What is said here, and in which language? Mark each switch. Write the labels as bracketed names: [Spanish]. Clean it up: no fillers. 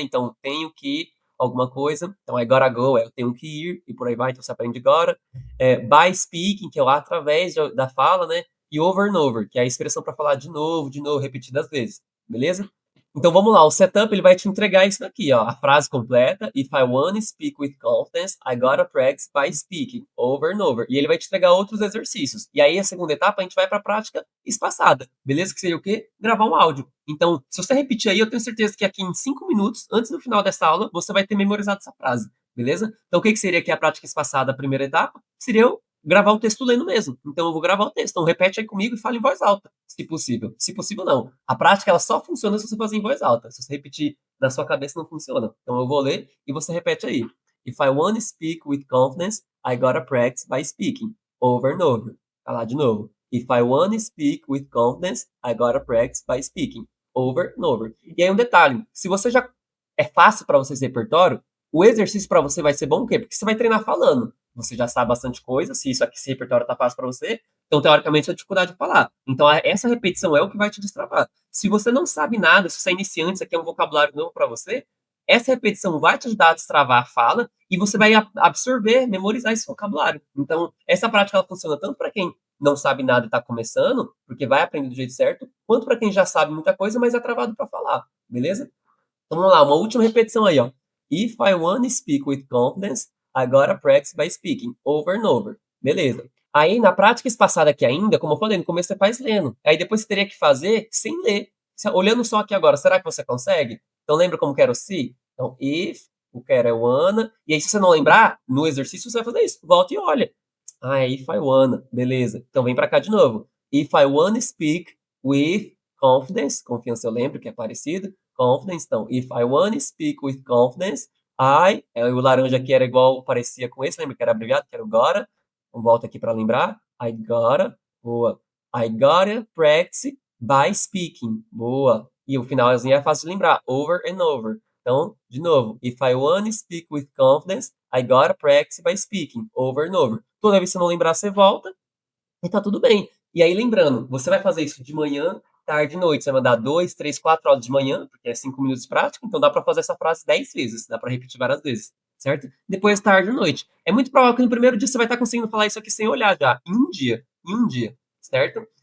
[Portuguese] Então, tenho que, alguma coisa. Então, é gotta go, é eu tenho que ir, e por aí vai, então você aprende gotta. By speaking, que é o através da fala, né? e over and over, que é a expressão para falar de novo, repetidas vezes, beleza? Então vamos lá, o setup ele vai te entregar isso daqui, ó, a frase completa. [English] If I wanna speak with confidence, I gotta practice by speaking over and over. [Portuguese] E ele vai te entregar outros exercícios. E aí a segunda etapa a gente vai para a prática espaçada, beleza? Que seria o quê? Gravar um áudio. Então, se você repetir aí, eu tenho certeza que aqui em 5 minutos, antes do final dessa aula, você vai ter memorizado essa frase, beleza? Então o que seria aqui a prática espaçada, a primeira etapa? Seria eu gravar o texto lendo mesmo. Então eu vou gravar o texto. Então repete aí comigo e fala em voz alta, se possível. Se possível, não. A prática ela só funciona se você fazer em voz alta. Se você repetir na sua cabeça, não funciona. Então eu vou ler e você repete aí. [English] If I want to speak with confidence, I gotta practice by speaking. Over and over. Falar de novo. If I want to speak with confidence, I gotta practice by speaking. [Portuguese] Over and over. E aí um detalhe. Se você já é fácil para você esse repertório, o exercício para você vai ser bom o quê? Porque você vai treinar falando. Você já sabe bastante coisa, se isso aqui, esse repertório tá fácil para você, então teoricamente é dificuldade de falar. Então essa repetição é o que vai te destravar. Se você não sabe nada, se você é iniciante, isso aqui é um vocabulário novo para você, essa repetição vai te ajudar a destravar a fala e você vai absorver, memorizar esse vocabulário. Então, essa prática ela funciona tanto para quem não sabe nada e está começando, porque vai aprender do jeito certo, quanto para quem já sabe muita coisa, mas é travado para falar, beleza? Então vamos lá, uma última repetição aí, ó. [English] If I want to speak with confidence, I gotta practice by speaking over and over. [Portuguese] Beleza. Aí, na prática espaçada aqui ainda, como eu falei, no começo você faz lendo. Aí depois você teria que fazer sem ler. Olhando só aqui agora, será que você consegue? Então lembra como que era o se? Então, if, o que era wanna. E aí, se você não lembrar, no exercício você vai fazer isso. Volta e olha. Ah, é if I wanna. Beleza. Então vem pra cá de novo. [English] If I wanna speak with confidence. [Portuguese] Confiança eu lembro que é parecido. Confidence. Então, if I wanna speak with confidence, o laranja aqui era igual, parecia com esse, lembra que era abreviado, que era o gotta. Então, volta aqui para lembrar. [English] I gotta, boa. I gotta practice by speaking, boa. [Portuguese] E o finalzinho é fácil de lembrar, over and over. [English] Então, de novo, if I wanna speak with confidence, I gotta practice by speaking, over and over. [Portuguese] Toda vez que você não lembrar, você volta e tá tudo bem. E aí, lembrando, você vai fazer isso de manhã, tarde e noite. Você vai mandar 2, 3, 4 horas de manhã, porque é 5 minutos de prática, então dá para fazer essa frase 10 vezes, dá para repetir várias vezes, certo? Depois, tarde e noite. É muito provável que no primeiro dia você vai estar conseguindo falar isso aqui sem olhar já, em um dia, certo?